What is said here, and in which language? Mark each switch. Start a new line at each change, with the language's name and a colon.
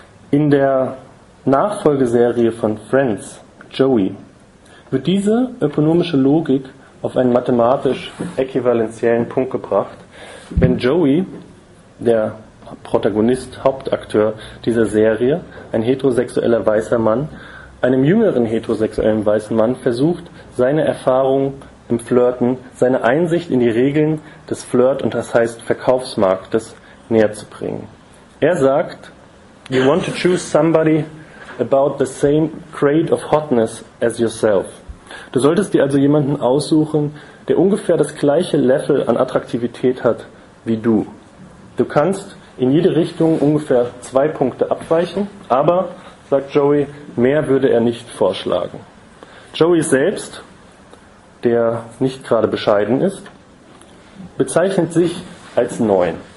German: In der Nachfolgeserie von Friends, Joey, wird diese ökonomische Logik auf einen mathematisch-äquivalenziellen Punkt gebracht, wenn Joey, der Protagonist, Hauptakteur dieser Serie, ein heterosexueller weißer Mann, einem jüngeren heterosexuellen weißen Mann versucht, seine Erfahrung im Flirten, seine Einsicht in die Regeln des Flirt- und das heißt Verkaufsmarktes näher zu bringen. Er sagt:
English: You want to choose somebody about the same grade of hotness as yourself.
German: Du solltest dir also jemanden aussuchen, der ungefähr das gleiche Level an Attraktivität hat wie du. Du kannst in jede Richtung ungefähr 2 Punkte abweichen, aber, sagt Joey, mehr würde er nicht vorschlagen. Joey selbst, der nicht gerade bescheiden ist, bezeichnet sich als 9.